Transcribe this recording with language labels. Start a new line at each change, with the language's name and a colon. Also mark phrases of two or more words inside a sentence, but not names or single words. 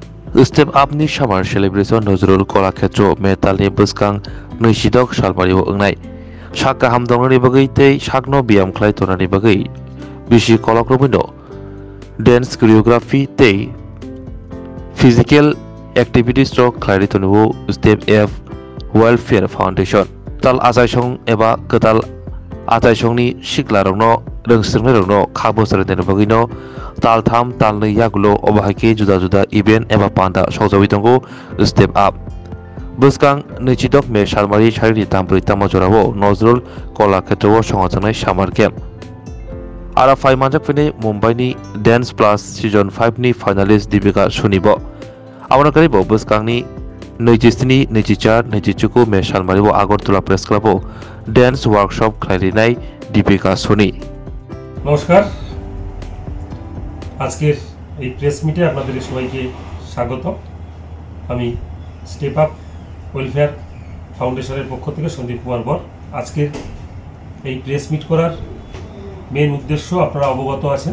Bodo: स्टेप आपनि
English: summer celebration
Bodo: नजरुल कलाक्षेत्र मेतालनि बसकां 26 सालमारियाव ओंनाय साक गाहाम दंनि बागै तै साकनो बियाम खालाय तनानि बागै बिसि कलाक्रमिनो डेन्स कोरियोग्राफी तै
English: physical activity
Bodo: स्ट्रोक खालाय तनुबो स्टेप एफ वेलफेयर फाउंडेशन ताल आजायसं एबा कताल आजायसंनि सिक्लारंनो रोंस्रोंनायरंनो खाबु सरायनायनि बागैनो ताल 3 ताल 2 यागुलो अबाहायके जुदा जुदा इवेंट एबा पान्दा सौजावि दंगो स्टेप आप बसकां 26 मे सालमारि सारिनि तामब्रै तामजरावो नजरुल कलाक्षेत्रआव संगाजानाय
English: summer camp
Bodo: आरो फाइमानजाक फैनाय मुम्बाइनि डेन्स प्लास सिजन 5 नि फाइनालिस्ट दीपिका सुनिबो आवनाकारिबो बसकांनि 27, 24, 25 मे सालमारियाव आगरतला प्रेस क्लाबआव
English: dance workshop
Bodo: खालायनाय दीपिका सुनि।
Bangla: नमस्कार, আজকের এই
English: press meet
Bangla: আপনাদের সবাইকে স্বাগত। আমি স্টেপ আপ ওয়েলফেয়ার ফাউন্ডেশনের পক্ষ থেকে সন্দীপ কুমার বর। আজকের এই
English: press meet
Bangla: করার মেন উদ্দেশ্য আপনারা অবগত আছেন।